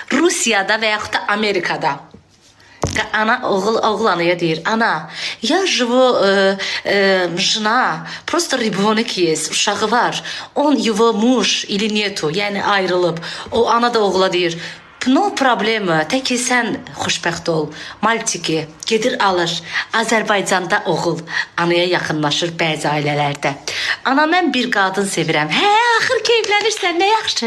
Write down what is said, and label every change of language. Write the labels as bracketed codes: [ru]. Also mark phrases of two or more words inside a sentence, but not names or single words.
[az] Rusiyada və yaxud da Amerikada ana oğul anaya deyir, ana, [ru] я живу жена, просто ребенок есть, [az] uşağı var, [ru] он его муж или нету, [az] yəni ayrılıb. O ana da oğula deyir, [es] no problema, [az] tək ki sən xoşbəxt ol. Maltiki gedir alır. Azərbaycanda oğul anaya yaxınlaşır bəzi ailələrdə. Ana, mən bir qadın sevirəm. Hə, axır ki evlənirsən, nə yaxşı.